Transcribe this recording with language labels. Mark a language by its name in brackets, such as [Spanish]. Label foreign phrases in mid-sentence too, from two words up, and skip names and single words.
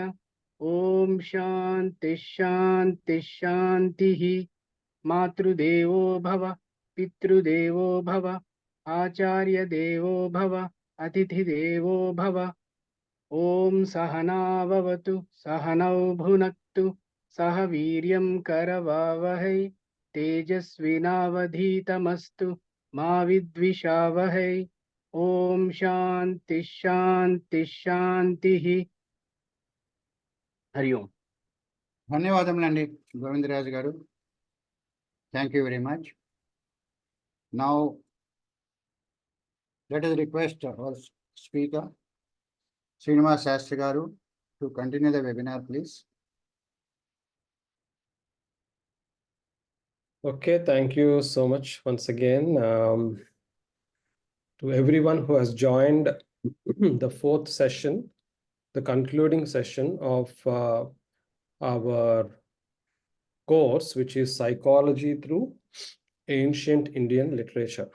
[Sanskrit] ॐ शान्ति शान्ति शान्तिः मातृदेवो भव पितृदेवो भव आचार्य देवो भव अतिथि देवो भव ॐ सहना ववतु सहनौ भुनक्तु सह वीर्यं करवावहै तेजस्विनावधीतमस्तु मा विद्विषावहै ॐ शान्ति शान्ति शान्तिः हरि ॐ. [Telugu] ధన్యవాదములండి గోవిందరాజు గారు. [English] Thank you very much. Now let us request our speaker Srinivasa Sastry garu to continue the webinar, please. Okay, thank you so much once again to everyone who has joined the fourth session, the concluding session of our course, which is Psychology through Ancient Indian Literature.